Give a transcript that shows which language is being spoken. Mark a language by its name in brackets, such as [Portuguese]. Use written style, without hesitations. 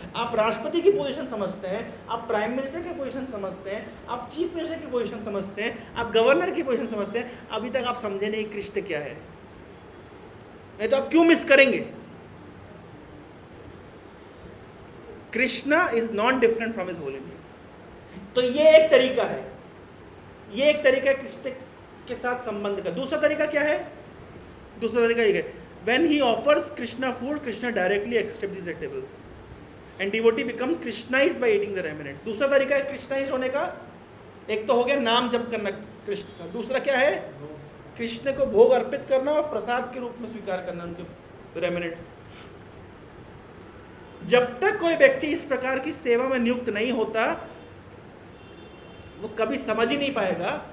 [Hindi] आप राष्ट्रपति की पोजीशन समझते हैं, आप प्राइम मिनिस्टर की पोजीशन समझते हैं, आप चीफ मिनिस्टर की पोजीशन समझते हैं, आप गवर्नर की पोजीशन समझते हैं, अभी तक आप समझे नहीं कृष्ण क्या है। नहीं तो आप क्यों मिस करेंगे? [English] Krishna is not different from his holy name. [Hindi] तो ये एक तरीका है, ये एक तरीका है कृष्ण के साथ संबंध का। दूसरा तरीका क्या है? दूसरा तरीका ये है, [English] when he offers Krishna food, Krishna directly accepts these tables and devotee becomes Krishnized by eating the remnants। [Hindi] दूसरा तरीका है कृष्णाइज होने का। एक तो हो गया नाम जप करना कृष्ण का, दूसरा क्या है? कृष्ण को भोग अर्पित करना और प्रसाद के रूप में स्वीकार करना उनके रेमिनेंट्स। जब तक कोई व्यक्ति इस प्रकार की सेवा में नियुक्त नहीं होता वो कभी समझ ही नहीं पाएगा।